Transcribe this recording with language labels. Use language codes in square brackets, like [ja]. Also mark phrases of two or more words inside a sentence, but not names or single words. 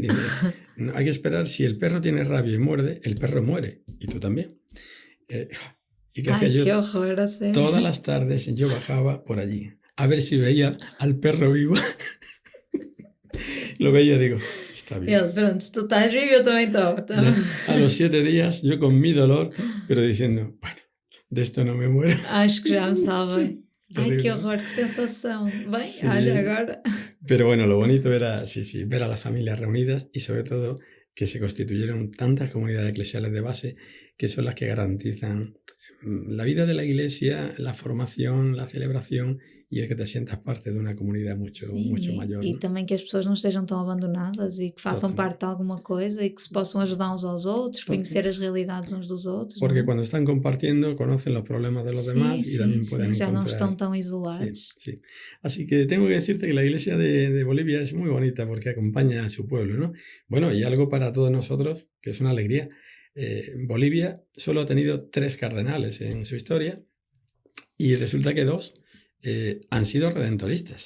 [es] Digo, no, hay que esperar, si el perro tiene rabia y muerde, el perro muere, y tú también. ¿Y qué hacía yo? Qué horror, sí. Todas las tardes yo bajaba por allí, a ver si veía al perro vivo. Lo veía, digo, está bien. [pt] Ele, pronto, tu estás vivo, eu também estou. [es] A los 7 días, yo con mi dolor, pero diciendo, bueno, de esto no me muero. [pt] Acho que já me salvei. Ai, que horror, que sensação. Bem, [es] Sí. [pt] olha, agora... [es] Pero bueno, lo bonito era, sí, ver a las familias reunidas y sobre todo que se constituyeron tantas comunidades eclesiales de base que son las que garantizan la vida de la iglesia, la formación, la celebración e el que te sientas parte de [pt] uma comunidade muito maior. E também que as pessoas não estejam tão abandonadas e que façam parte de alguma coisa e que se possam ajudar uns aos outros, conhecer as realidades uns dos outros. [es] Porque ¿no? cuando están compartiendo conocen los problemas de los demás y también pueden ya encontrar. no están tan isolados. Sí. Así que tengo que decirte que la iglesia de Bolivia es muy bonita porque acompaña a su pueblo, ¿no? Bueno, y algo para todos nosotros que es una alegría. Bolivia solo ha tenido 3 cardenales en su historia y resulta que 2 han sido redentoristas.